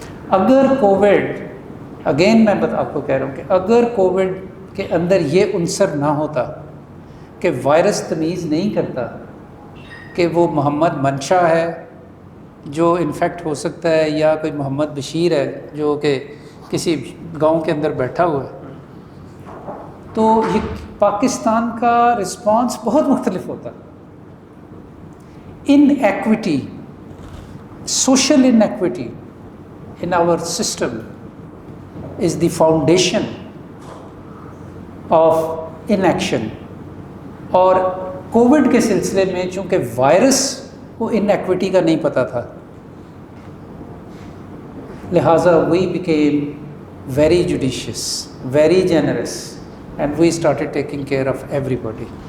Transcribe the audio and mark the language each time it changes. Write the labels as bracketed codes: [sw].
[ur] اگر Covid, again میں آپ کو کہہ رہا ہوں کہ اگر کووڈ کے اندر یہ عنصر نہ ہوتا کہ وائرس تمیز نہیں کرتا کہ وہ محمد منشا ہے جو انفیکٹ ہو سکتا ہے یا کوئی محمد بشیر ہے جو کہ کسی گاؤں کے اندر بیٹھا ہوا ہے, تو یہ پاکستان کا رسپانس بہت مختلف ہوتا. [en] Inequity, social inequity in our system is the foundation of inaction. [ur] اور کووڈ کے سلسلے میں چونکہ وائرس کو ان ایکوٹی کا نہیں پتہ تھا, لہٰذا [en] we became very judicious, very generous and we started taking care of everybody.